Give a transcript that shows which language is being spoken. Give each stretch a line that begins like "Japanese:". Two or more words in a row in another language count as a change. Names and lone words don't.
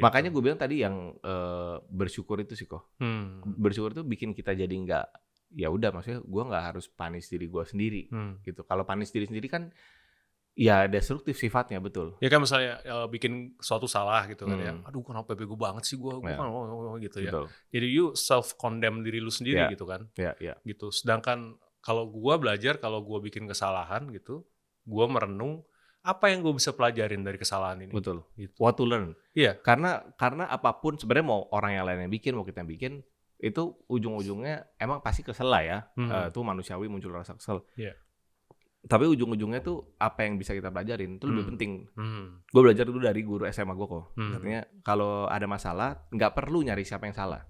Indonesian: Makanya gue bilang tadi yang bersyukur itu sih kok. Bersyukur itu bikin kita jadi nggak, ya udah maksudnya gue nggak harus punish diri gue sendiri gitu. Kalau punish diri sendiri kan ya destruktif sifatnya, betul. Ya kan misalnya bikin suatu salah gitu kan ya. Aduh kenapa bego banget sih gue kan gitu ya. Betul. Jadi
English: you self condemn
Indonesian: diri lu sendiri gitu kan. Gitu. Sedangkan kalau gue belajar, kalau gue bikin kesalahan gitu, gue merenung apa yang gue bisa pelajarin dari kesalahan ini. Betul. Gitu.
English: What to learn.
Indonesian: Iya. Karena apapun sebenarnya mau orang yang lain yang bikin, mau kita yang bikin, itu ujung-ujungnya emang pasti kesel lah ya. Itu manusiawi muncul rasa kesel. Iya. Tapi ujung-ujungnya tuh apa yang bisa kita pelajarin itu lebih penting. Gue belajar dulu dari guru SMA gue kok. Katanya kalau ada masalah nggak perlu nyari siapa yang salah.